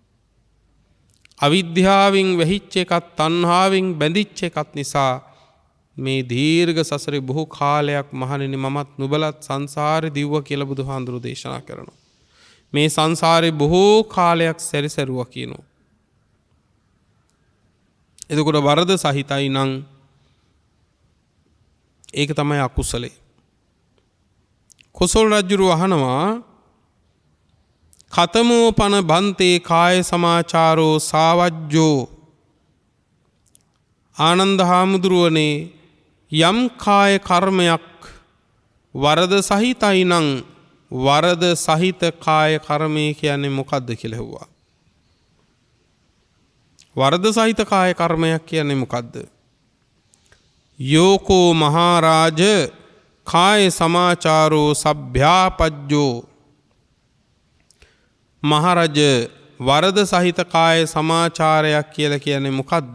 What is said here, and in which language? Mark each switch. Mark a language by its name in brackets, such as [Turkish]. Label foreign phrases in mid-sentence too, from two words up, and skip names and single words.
[Sinhala] අවිද්‍යාවෙන් වැහිච්ච එකත් තණ්හාවෙන් බැඳිච්ච එකත් නිසා මේ දීර්ඝ සසරේ බොහෝ කාලයක් මහණෙනි මමත් නුඹලත් සංසාරේ දිව්ව කියලා බුදුහාඳුරෝ දේශනා කරනවා. මේ සංසාරේ බොහෝ කාලයක් සැරිසරුවා කියනවා. එතකොට වරද සහිතයි නම් ඒක තමයි අකුසලේ. කොසල් රජුරු අහනවා [Pali] කතමෝ පන බන්තේ කාය සමාචාරෝ සාවජ්ජෝ [Sinhala] ආනන්ද හාමුදුරුවනේ යම් කාය කර්මයක් වරද සහිතයි නම් වරද සහිත කාය කර්මය කියන්නේ මොකක්ද කියලා ඇහුවා. වරද සහිත කාය කර්මයක් කියන්නේ මොකක්ද? [Pali] යෝකෝ මහරජ කාය සමාචාරෝ සභ්‍යාපජ්ජෝ [Sinhala] මහරජ වරද සහිත කාය සමාචාරයක් කියලා කියන්නේ මොකක්ද?